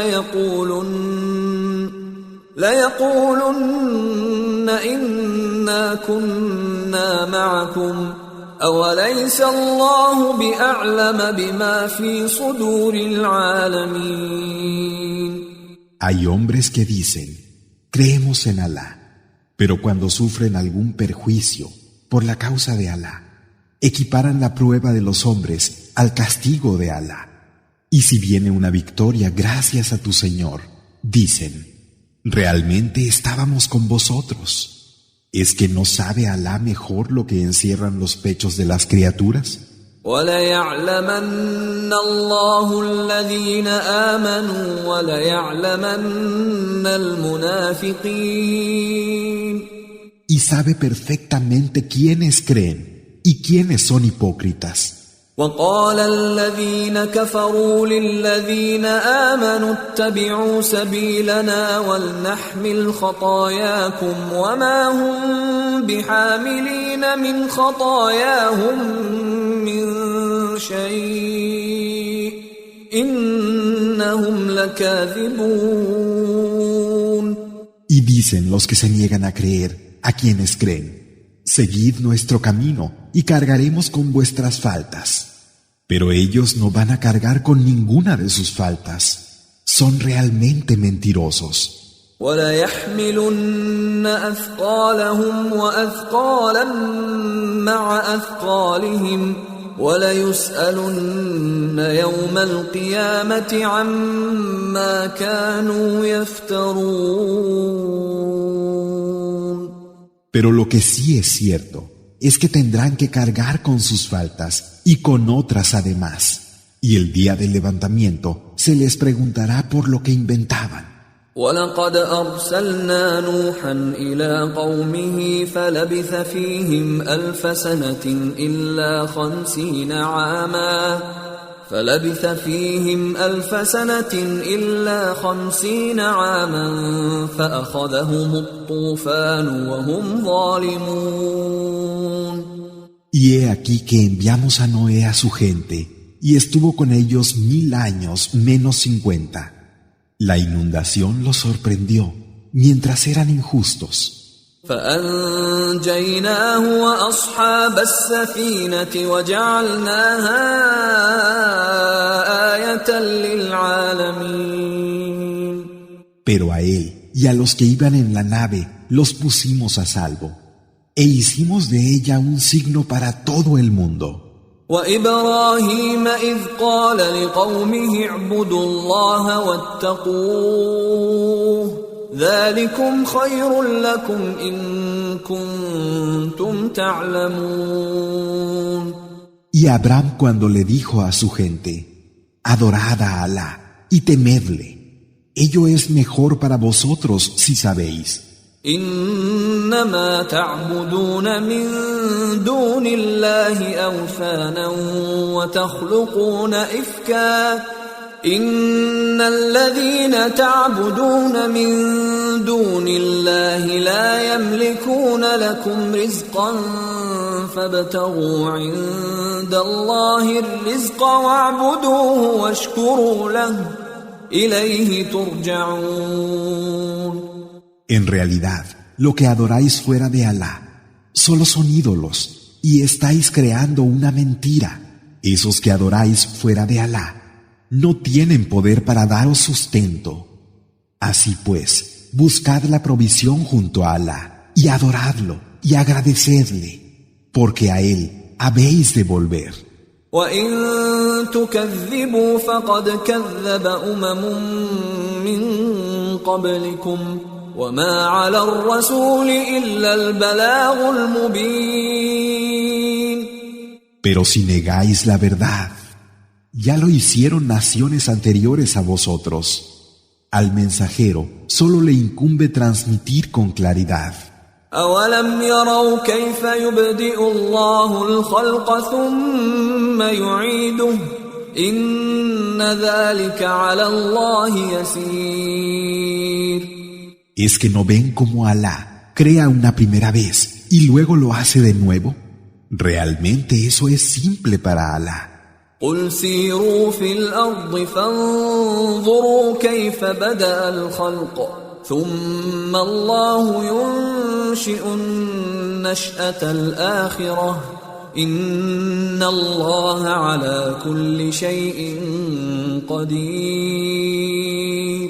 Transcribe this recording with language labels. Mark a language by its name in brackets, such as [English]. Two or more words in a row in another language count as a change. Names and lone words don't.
[Arabic] ليقولن إنا كنا معكم أوليس الله بأعلم بما في صدور العالمين. [Spanish] Hay hombres que dicen, creemos en Alá, pero cuando sufren algún perjuicio por la causa de Alá, equiparan la prueba de los hombres al castigo de Alá. Y si viene una victoria gracias a tu Señor, dicen, realmente estábamos con vosotros. ¿Es que no sabe Alá mejor lo que encierran los pechos de las criaturas? [Arabic] وَلَيَعْلَمَنَّ اللَّهُ الَّذِينَ آمَنُوا وَلَيَعْلَمَنَّ الْمُنَافِقِينَ. [Spanish] Y sabe perfectamente quiénes creen y quiénes son hipócritas. [Arabic] وقال الذين كفروا للذين آمنوا اتبعوا سبيلنا ولنحمل خطاياكم وما هم بحاملين من خطاياهم من شيء إنهم لكاذبون. [Spanish] Y dicen los que se niegan a creer, a quienes creen, seguid nuestro camino y cargaremos con vuestras faltas. Pero ellos no van a cargar con ninguna de sus faltas. Son realmente mentirosos. [Arabic] وَلَيَحْمِلُنَّ أَثْقَالَهُمْ وَأَثْقَالًا مَعَ أَثْقَالِهِمْ وَلَيُسْأَلُنَّ يَوْمَ الْقِيَامَةِ عَمَّا كَانُوا يَفْتَرُونَ. [Spanish] Pero lo que sí es cierto es que tendrán que cargar con sus faltas y con otras además. Y el día del levantamiento se les preguntará por lo que inventaban. [Arabic] وَلَقَدْ أَرْسَلْنَا نُوحًا إِلَىٰ قَوْمِهِ فَلَبِثَ فِيهِمْ أَلْفَ سَنَةٍ إِلَّا 50 عَامًا فَأَخَذَهُمُ الطُّوفَانُ وَهُمْ ظَالِمُونَ. [Spanish] Y he aquí que enviamos a Noé a su gente, y estuvo con ellos 1000 años menos 50. La inundación los sorprendió, mientras eran injustos. [Arabic] فأنجيناه وأصحاب السفينة وجعلناها آية للعالمين. [Spanish] Pero a él y a los que iban en la nave los pusimos a salvo, e hicimos de ella un signo para todo el mundo. [Arabic] وإبراهيم إذ قال لقومه اعبدوا الله واتقوه ذلكم خير لكم إن كنتم تعلمون. [Spanish] Y Abraham cuando le dijo a su gente, adorad a Alá y temedle, ello es mejor para vosotros si sabéis. [Arabic] إنما تعبدون من دون الله أوثانا وتخلقون إفكا إن الذين تعبدون من دون الله لا يملكون لكم رزقا فابتغوا عند الله الرزق واعبدوه واشكروا له إليه ترجعون. [Spanish] En realidad, lo que adoráis fuera de Alá solo son ídolos y estáis creando una mentira. Esos que adoráis fuera de Alá no tienen poder para daros sustento. Así pues, buscad la provisión junto a Alá y adoradlo y agradecedle, porque a Él habéis de volver. [Arabic] وَإِن تُكَذِّبُوا فَقَدْ كَذَّبَ مِن قَبْلِكُمْ وَمَا عَلَى الرَّسُولِ إِلَّا الْبَلَاغُ الْمُبِينُ. [Spanish] Pero si negáis la verdad, ya lo hicieron naciones anteriores a vosotros. Al mensajero solo le incumbe transmitir con claridad. [Arabic] أَوَلَمْ يَرَوْا كَيْفَ يُبْدِئُ اللَّهُ الْخَلْقَ ثُمَّ يُعِيدُهُ إِنَّ ذَلِكَ عَلَى اللَّهِ يَسِيرٌ. [Spanish] ¿Es que no ven cómo Alá crea una primera vez y luego lo hace de nuevo? Realmente eso es simple para Alá. [Arabic] قُلْ سِيرُوا فِي الْأَرْضِ فَانظُرُوا كَيْفَ بَدَأَ الْخَلْقَ ثُمَّ اللَّهُ يُنشِئُ النَّشْأَةَ الْآخِرَةَ إِنَّ اللَّهَ عَلَى كُلِّ شَيْءٍ قَدِيرٌ.